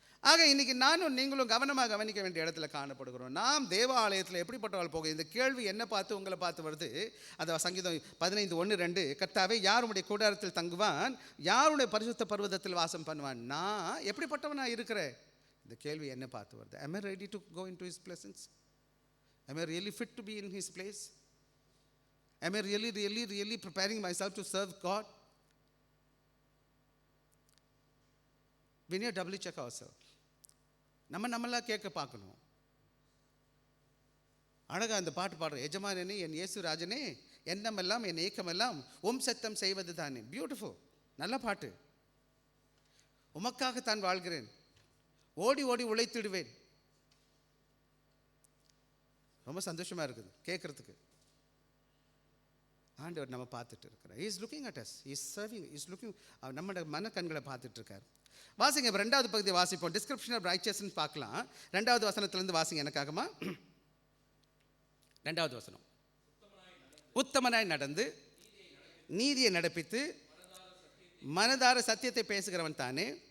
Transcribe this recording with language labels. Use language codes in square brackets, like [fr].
[ta] ஆக இன்றைக்கி நானும் நீங்களும் கவனமாக கவனிக்க வேண்டிய இடத்துல காணப்படுகிறோம். நாம் தேவாலயத்தில் எப்படிப்பட்டவள் போக, இந்த கேள்வி என்ன பார்த்து உங்களை பார்த்து வருது. அதை சங்கீதம் 15:1-2, கர்த்தாவே யாருடைய கூடாரத்தில் தங்குவான், யாருடைய பரிசுத்த பர்வதத்தில் வாசம் பண்ணுவான், நான் எப்படிப்பட்டவனாக இருக்கிறேன், இந்த கேள்வி என்ன பார்த்து வருது. [en] Am I ready to go into his presence? Am I really fit to be in his place? Am I really preparing myself to serve God? We need to doubly check ourselves. [ta] நம்மளாம் கேட்க பார்க்கணும். அழகாக அந்த பாட்டு பாடுறோம், எஜமானனே என் இயேசு ராஜனே, எண்ணமெல்லாம் என் ஏக்கமெல்லாம் சத்தம் செய்வது தானே. பியூட்டிஃபுல், நல்ல பாட்டு. உமக்காக தான் வாழ்கிறேன், ஓடி ஓடி உழைத்திடுவேன். ரொம்ப சந்தோஷமாக இருக்குது கேட்குறதுக்கு. ஆண்டவர் நம்ம பார்த்துட்டு இருக்கிறார். [en] He is looking at us, He is serving, He is looking. [ta] நம்மளோட மன கண்களை பார்த்துட்டு இருக்கார். வாசிங்க. இப்போ 2வது பகுதி வாசிப்போம். [en] description of righteousness [ta] பார்க்கலாம். 2வது வசனத்திலிருந்து வாசிங்க எனக்காகமா. 2வது வசனம். உத்தமனாய் நடந்து நீதியை நடப்பித்து மனதார சத்தியத்தை பேசுகிறவன் தானே.